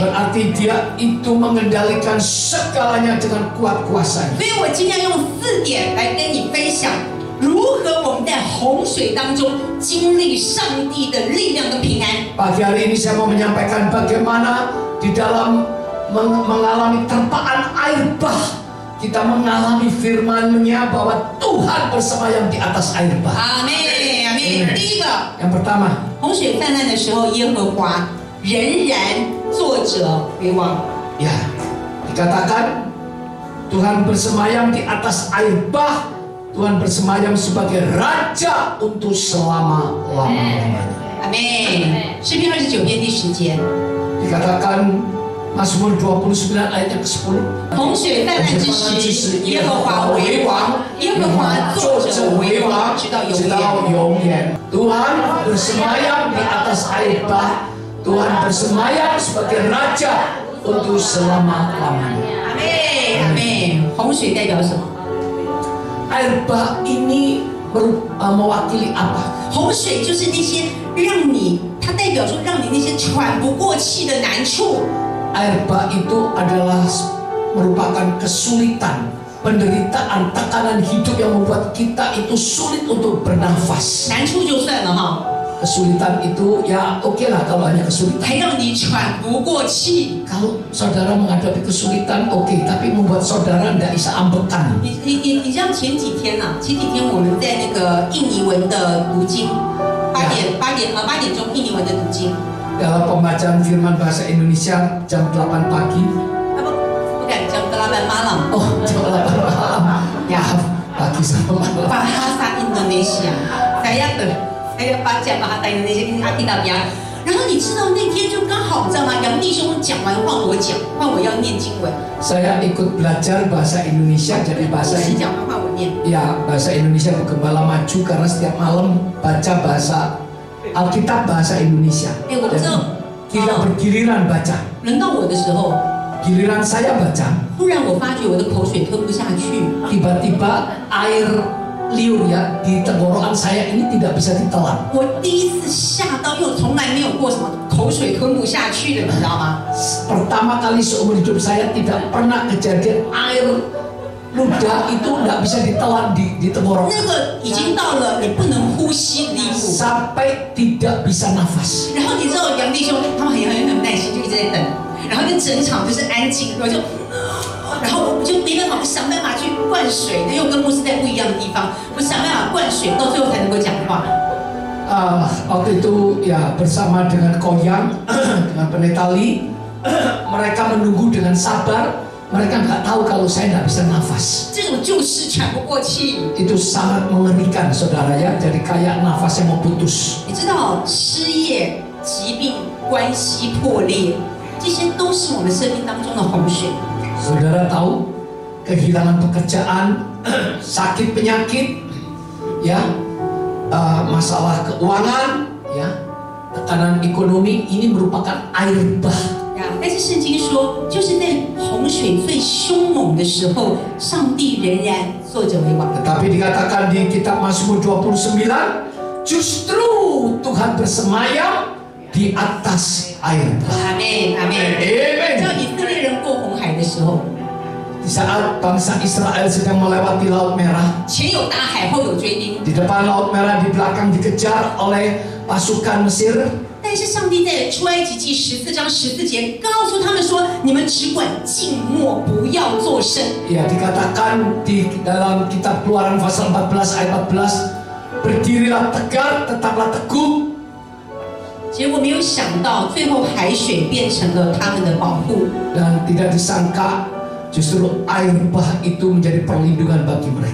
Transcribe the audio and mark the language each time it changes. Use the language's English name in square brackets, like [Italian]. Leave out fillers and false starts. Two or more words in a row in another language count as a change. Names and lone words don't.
[Indonesian] Berarti dia itu mengendalikan segalanya dengan kuat kuasanya. [Chinese] 所以我今天用4点来跟你分享，如何我们在洪水当中经历上帝的力量跟平安。 [Indonesian] Pagi hari ini saya mau menyampaikan bagaimana di dalam mengalami terpaan air bah, kita mengalami firman-Nya bahwa Tuhan bersemayam di atas air bah. [Chinese] 阿门，阿门。第一个， [Indonesian] Yang pertama, [Chinese] 洪水泛滥的时候，耶和华仍然坐着为王。 [Indonesian] ya, dikatakan Tuhan bersemayam di atas air bah. Tuhan bersemayam sebagai raja untuk selama-lamanya. [Chinese] 阿门。诗篇29篇第10节， [Indonesian] Dikatakan Mazmur 29 ayat yang ke-10. [Chinese] 洪水泛滥之时，耶和华为王，耶和华坐着为王，直到永远。 [Indonesian] Tuhan bersemayam di atas air bah. Tuhan bersemayam sebagai raja untuk selama-lamanya. [Chinese] 阿门，阿门。洪水代表什么？ [Indonesian] Air bah ini mewakili apa? [Chinese] 洪水就是那些让你，它代表说让你那些喘不过气的难处。 [Indonesian] Air bah itu adalah merupakan kesulitan, penderitaan, tekanan hidup yang membuat kita itu sulit untuk bernafas. [Chinese] 难处就算了哈， [Indonesian] Kesulitan itu ya oke lah kalau hanya kesulitan. [Chinese] 还让你喘不过气。 [Indonesian] Kalau saudara menghadapi kesulitan oke, tapi membuat saudara tidak bisa ambekan. [Chinese] 你知道前几天我们在那个印尼文的读经，8点钟印尼文的读经。 [Indonesian] Dalam pembacaan firman bahasa Indonesia jam 8 pagi. [Chinese] 不敢讲8 malam. [Indonesian] Oh, jam 8 malam. Ya, pagi sama malam. Bahasa Indonesia. Saya baca bahasa Indonesia ini Alkitabnya. [Chinese] 然后你知道那天就刚好，你知道吗？杨弟兄讲完换我讲，换我要念经文。 [Indonesian] Saya ikut belajar bahasa Indonesia, jadi bahasa [Chinese] 是讲完换我念。 [Indonesian] ya bahasa Indonesia bergembala maju karena setiap malam baca bahasa Alkitab bahasa Indonesia. Jadi tidak bergiliran baca. [Chinese] 轮到我的时候， [Indonesian] Giliran saya baca, [Chinese] 突然我发觉我的口水吞不下去。 [Indonesian] tiba-tiba air liur ya di tenggorokan saya ini tidak bisa ditelan. [Chinese] 我第一次吓到，因为我从来没有过什么口水吞不下去的，你知道吗？ [Indonesian] Pertama kali seumur hidup saya tidak pernah kejadian air ludah itu tidak bisa ditelan di tenggorokan. [Chinese] 那个已经到了你不能呼吸的地步。 [Indonesian] Sampai tidak bisa nafas. [Chinese] 然后你知道杨弟兄他们很耐心，就一直在等，然后就整场就是安静，然后我就没办法，我想办法去灌水，因为我跟牧师在不一样的地方，我想办法灌水，到最后才能够讲话。 [Indonesian] Waktu itu ya bersama dengan Koyang dengan pendeta Lee, mereka menunggu dengan sabar. Mereka nggak tahu kalau saya nggak bisa nafas. [Chinese] 这种就是喘不过气。 [Indonesian] Itu sangat mengerikan, saudara ya. Jadi kayak nafasnya mau putus. [Chinese] 你知道失业、疾病、关系破裂，这些都是我们生命当中的洪水。 [Indonesian] Saudara tahu kehilangan pekerjaan, sakit penyakit, ya, masalah keuangan, ya, tekanan ekonomi ini merupakan air bah. [Chinese] 但是圣经说，就是在洪水最凶猛的时候，上帝仍然坐着为王。 [Indonesian] Tetapi dikatakan di kitab Mazmur 29, justru Tuhan bersemayam di atas air bah. [Chinese] 阿门，阿门。 [Indonesian] Amen. [Chinese] 知道以色列人过红海的时候， [Indonesian] Di saat bangsa Israel sedang melewati Laut Merah, [Chinese] 前有大海，后有追兵。 [Indonesian] di depan Laut Merah, di belakang dikejar oleh pasukan Mesir. [Chinese] 但是上帝在出埃及记14章14节告诉他们说：“你们只管静默，不要作声。” [Indonesian] Ya, dikatakan di dalam kitab Keluaran pasal 14 ayat 14, berdirilah tegar, tetaplah teguh. [Chinese] 结果没有想到，最后海水变成了他们的保护。 [Indonesian] Dan tidak disangka justru air bah itu menjadi perlindungan bagi mereka.